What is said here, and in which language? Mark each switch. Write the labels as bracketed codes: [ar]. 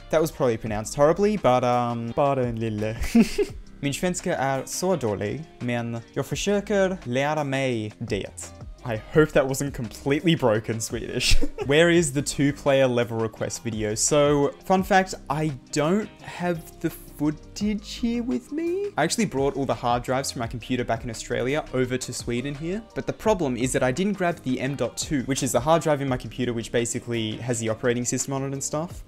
[en] That was probably pronounced horribly, but [sv] bara en lille. Min svenska är så dålig, men jag försöker lära mig det. [en] I hope that wasn't completely broken Swedish. Where is the 2-player level request video? So, fun fact, I don't have the footage here with me. I actually brought all the hard drives from my computer back in Australia over to Sweden here. But the problem is that I didn't grab the M.2, which is the hard drive in my computer, which basically has the operating system on it and stuff.